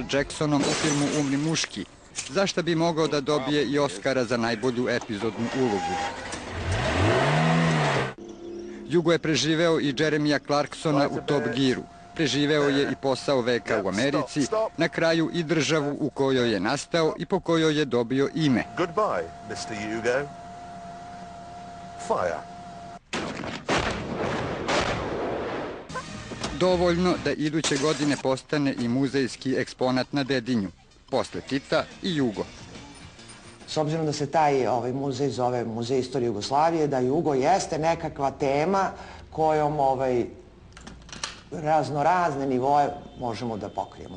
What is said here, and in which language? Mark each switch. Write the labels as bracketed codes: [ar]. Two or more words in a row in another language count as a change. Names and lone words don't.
[sr] Jacksonom u filmu Umri muški, za šta bi mogao da dobije i Oscara za najbolju epizodnu ulogu. Jugo je preživeo i Jeremija Clarksona u Top Gearu. Preživeo je i posao veka u Americi, na kraju i državu u kojoj je nastao i po kojoj je dobio ime. [en] Goodbye, Mr. Hugo. Fire. [sr] Dovoljno da iduće godine postane i muzejski eksponat na Dedinju. Posle Tita i Jugo. S obzirom da se taj muzej zove Muzej istorije Jugoslavije, da Jugo jeste nekakva tema kojom raznorazne nivoje možemo da pokrijemo.